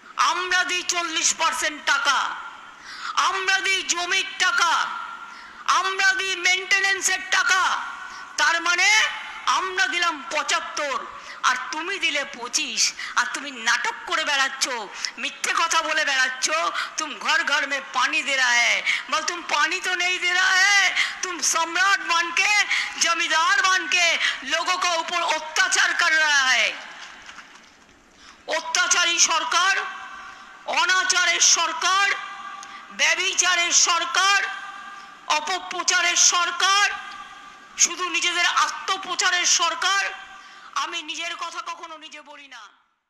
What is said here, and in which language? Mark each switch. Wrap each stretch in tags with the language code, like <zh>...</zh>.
<bn>আমরা দিই 40% টাকা, আমরা দিই জমির টাকা, আমরা দিই মেনটেনেন্সের টাকা, তার মানে আমরা দিলাম 75 আর তুমি দিলে 25, আর তুমি নাটক করে বেড়াচ্ছ, মিথ্যে কথা বলে বেড়াচ্ছ।</bn> <hi>तुम घर घर में पानी दे रहा है, बोल तुम पानी तो नहीं दे रहा है, तुम सम्राट बन के, जमींदार बन के लोगों को ऊपर अत्याचार कर रहा है।</hi> <bn>अत्याचारी सरकार, अनाचारेर सरकार, ব্যভিচারের সরকার, অপপ্রচারের সরকার, শুধু নিজেদের আত্মপ্রচারের সরকার। আমি নিজের কথা কখনো নিজে বলি না।</bn>